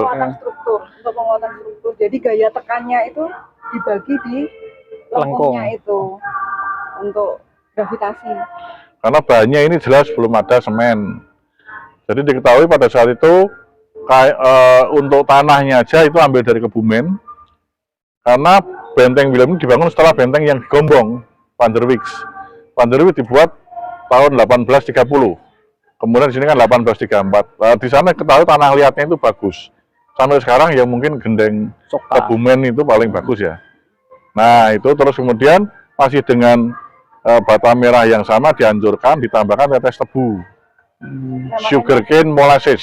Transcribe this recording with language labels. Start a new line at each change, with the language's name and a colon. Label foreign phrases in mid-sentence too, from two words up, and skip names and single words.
Indonesian: Untuk penguatan struktur. Jadi gaya tekannya itu dibagi di lengkungnya itu untuk gravitasi. Karena bahannya ini jelas belum ada semen. Jadi diketahui pada saat itu untuk tanahnya aja itu ambil dari Kebumen. Karena benteng William ini dibangun setelah benteng yang digombong Van der Wijk. Van der Wijk dibuat tahun 1830. Kemudian di sini kan 1834. Di sana ketahui tanah liatnya itu bagus. Sampai sekarang ya mungkin gendeng Kebumen itu paling bagus ya. Nah itu terus kemudian masih dengan bata merah yang sama dihancurkan, ditambahkan tetes tebu,
English: sugarcane molasses.